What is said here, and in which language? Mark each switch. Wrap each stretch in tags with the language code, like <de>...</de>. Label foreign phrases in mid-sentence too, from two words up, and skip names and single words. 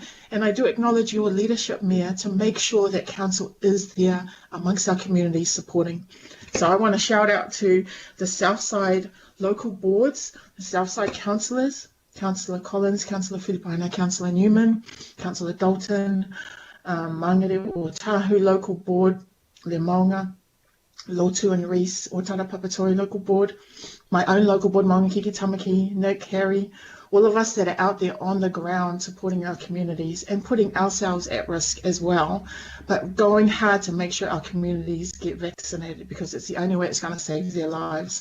<en>And I do acknowledge your leadership, Mayor, to make sure that Council is there amongst our communities supporting. So I want to shout out to the Southside local boards, the Southside councillors, Councillor Collins, Councillor Filipina, Councillor Newman, Councillor Dalton, Mangere o Tahu local board, Le Maunga, Lotu and Reese, Otara Papatori local board, my own local board, Maunga Kiki Tamaki, Nick, Harry, all of us that are out there on the ground supporting our communities and putting ourselves at risk as well, but going hard to make sure our communities get vaccinated, because it's the only way it's going to save their lives.</en>